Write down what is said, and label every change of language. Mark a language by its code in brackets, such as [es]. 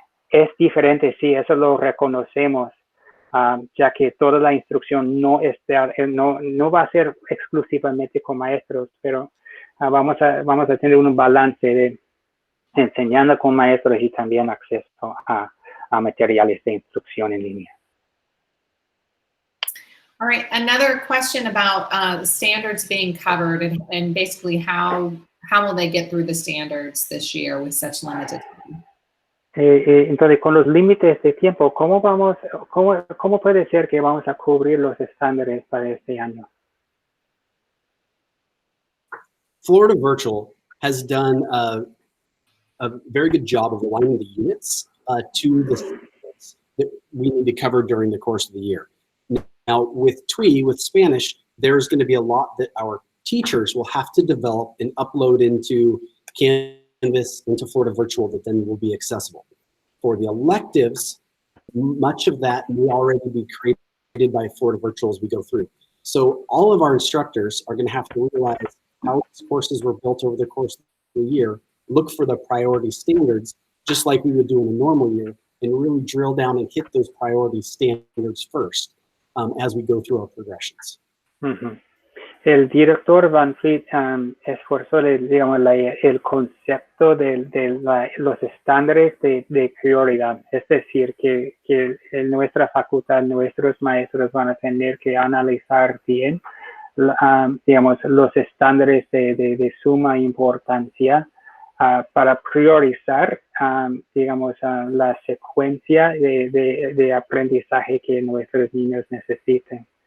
[es] Es diferente, sí, eso lo reconocemos, ya que toda la instrucción no va a ser exclusivamente con maestros, pero vamos a tener un balance de enseñando con maestros y también acceso a materiales de instrucción en línea. [en] All right, another question about the standards being covered and basically how will they get through the standards this year with such limited time? [es] Entonces, con los límites de tiempo, ¿cómo puede ser que vamos a cubrir los estándares para este año? [en] Florida Virtual has done a very good job of aligning the units to the standards that we need to cover during the course of the year. Now, with TWI, with Spanish, there's going to be a lot that our teachers will have to develop and upload into Canvas, into Florida Virtual, that then will be accessible. For the electives, much of that may already be created by Florida Virtual as we go through. So all of our instructors are going to have to realize how these courses were built over the course of the year, look for the priority standards, just like we would do in a normal year, and really drill down and hit those priority standards first as we go through our progressions. Uh-huh. [es] El director Van Fleet esforzó, digamos, el concepto de los estándares de prioridad. Es decir, que en nuestra facultad, nuestros maestros van a tener que analizar bien, digamos, los estándares de suma importancia para priorizar, digamos, la secuencia de aprendizaje que nuestros niños necesiten.